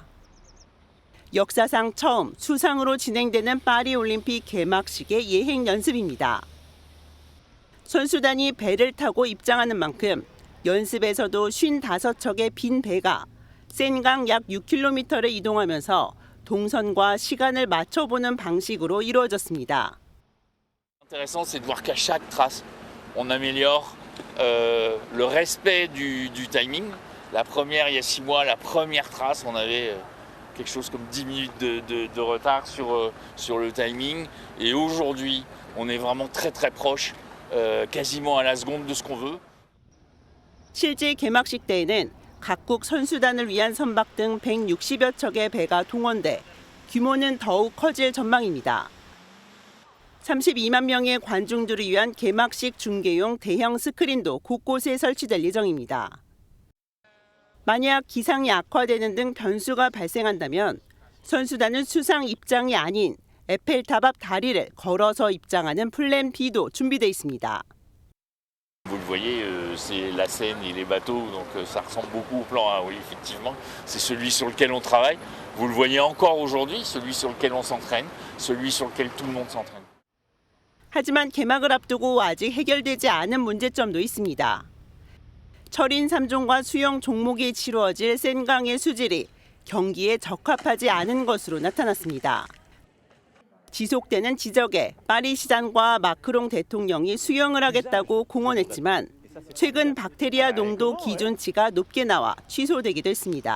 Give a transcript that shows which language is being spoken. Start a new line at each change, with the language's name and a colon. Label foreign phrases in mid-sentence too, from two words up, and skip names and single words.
Korean: 역사상 처음 수상으로 진행되는 파리올림픽 개막식의 예행 연습입니다. 선수단이 배를 타고 입장하는 만큼 연습에서도 55척의 빈 배가 센강 약 6km를 이동하면서 동선과 시간을 맞춰보는 방식으로 이루어졌습니다.
French: Intéressant, c'est de voir qu'à chaque trace, on améliore le respect du timing. La première, il y a 6 mois, la première trace, on avait quelque chose comme 10 minutes de retard sur le timing. Et aujourd'hui, on est vraiment très très proche, quasiment à la seconde de ce qu'on veut.
Korean: 실제 개막식 때에는 각국 선수단을 위한 선박 등 160여 척의 배가 동원돼 규모는 더욱 커질 전망입니다. 32만 명의 관중들을 위한 개막식 중계용 대형 스크린도 곳곳에 설치될 예정입니다. 만약 기상이 악화되는 등 변수가 발생한다면 선수단은 수상 입장이 아닌 에펠탑 앞 다리를 걸어서 입장하는 플랜 B도 준비돼 있습니다.
French: Vous le voyez, c'est la Seine et les bateaux, donc ça ressemble beaucoup au plan A. Oui, effectivement, c'est celui sur lequel on travaille. Vous le voyez encore aujourd'hui, celui sur lequel on s'entraîne, celui sur lequel tout le monde s'entraîne.
Korean: 하지만 개막을 앞두고 아직 해결되지 않은 문제점도 있습니다. 철인 3종과 수영 종목이 치루어질 센강의 수질이 경기에 적합하지 않은 것으로 나타났습니다. 지속되는 지적에 파리시장과 마크롱 대통령이 수용을 하겠다고 공언했지만 최근 박테리아 농도 기준치가 높게 나와 취소되기도 했습니다.